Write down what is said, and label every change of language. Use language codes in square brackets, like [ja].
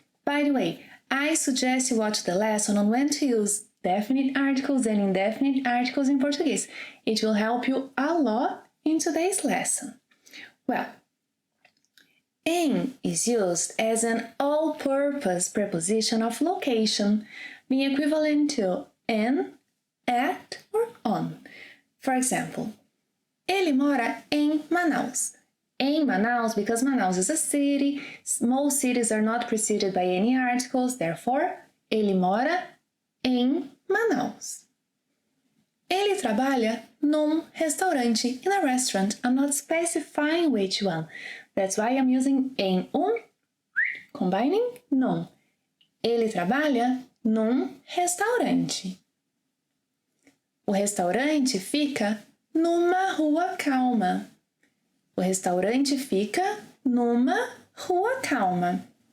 [en] By the way, I suggest you watch the lesson on when to use definite articles and indefinite articles in Portuguese. It will help you a lot in today's lesson. Well, em is used as an all-purpose preposition of location, being equivalent to in, at, or on. For example, [pt] ele mora em Manaus. [en] Em Manaus because Manaus is a city. Most cities are not preceded by any articles, therefore, [pt] ele mora em Manaus. Ele trabalha num restaurante, [en] in a restaurant. I'm not specifying which one. That's why I'm using em combining num. [pt] Ele trabalha num restaurante. O restaurante fica numa rua calma. O restaurante fica numa rua calma.